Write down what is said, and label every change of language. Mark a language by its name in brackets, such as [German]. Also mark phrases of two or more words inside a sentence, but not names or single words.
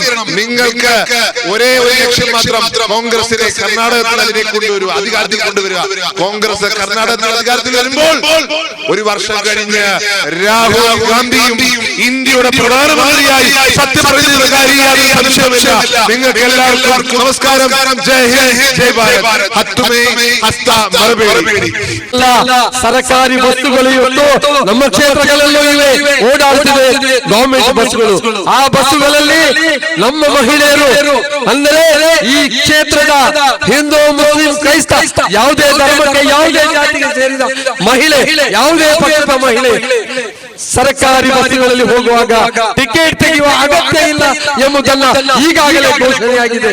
[Malayalam] നിങ്ങൾക്ക് ഒരേ ഒരു ലക്ഷ്യം മാത്രം, കോൺഗ്രസിനെ കർണാടകത്തിൽ അതിലേക്ക് കൊണ്ടുവരിക, അധികാരത്തിൽ കൊണ്ടുവരിക. കോൺഗ്രസ് കർണാടകത്തിൽ അധികാരത്തിൽ വരുമ്പോൾ ഒരു വർഷം കഴിഞ്ഞ് രാഹുൽ ഗാന്ധിയും ഇന്ത്യയുടെ പ്രധാനമന്ത്രിയായി സത്യപ്രതിജ്ഞാകാരിയായി സംശയമില്ല. നിങ്ങൾക്ക് എല്ലാവർക്കും നമസ്കാരം. ജയ് ഹിന്ദ്, ജയ് ഭാരത്. [Kannada] ಹತ್ತುಮೇ ಹಸ್ತ ಮರಬೇಡಿ. ಸರ್ಕಾರಿ ಬಸ್ಸುಗಳು ಇವತ್ತು ನಮ್ಮ ಕ್ಷೇತ್ರಗಳಲ್ಲೂ ಇವೆ, ಓಡಾಡುತ್ತಿವೆ ಗವರ್ಮೆಂಟ್ ಬಸ್ಸುಗಳು. ಆ ಬಸ್ಸುಗಳಲ್ಲಿ ನಮ್ಮ ಮಹಿಳೆಯರು ಅಂದರೆ ಈ ಕ್ಷೇತ್ರದ ಹಿಂದೂ ಮುಸ್ಲಿಂ ಕ್ರೈಸ್ತ ಯಾವುದೇ ಧರ್ಮಕ್ಕೆ ಯಾವುದೇ ಜಾತಿಗೆ ಸೇರಿದ ಮಹಿಳೆ, ಯಾವುದೇ ಪಕ್ಷದ ಮಹಿಳೆ ಸರ್ಕಾರಿ ಬಸ್ಸುಗಳಲ್ಲಿ ಹೋಗುವಾಗ ಟಿಕೆಟ್ ತೆಗೆಯುವ ಅಗತ್ಯ ಇಲ್ಲ ಎಂಬುದನ್ನ ಈಗಾಗಲೇ ಘೋಷಣೆಯಾಗಿದೆ.